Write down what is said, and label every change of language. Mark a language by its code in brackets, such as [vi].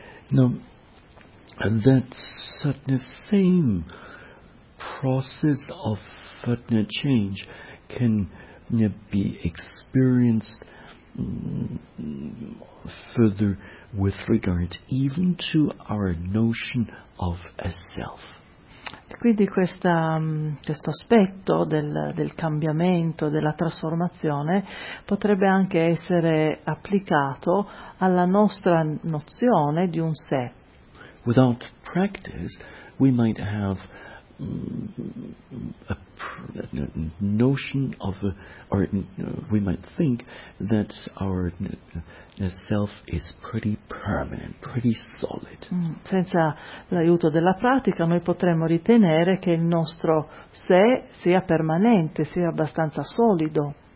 [en] No, that same process of Fatna change can be experienced further with regard even to our notion of a self. [it] Quindi questo aspetto del cambiamento, della trasformazione, potrebbe anche essere applicato alla nostra nozione di un sé. [en] Without practice, we might have we might think that our self is pretty permanent, pretty solid. [it] Senza l'aiuto della pratica noi potremmo ritenere che il nostro sé sia permanente, sia abbastanza solido.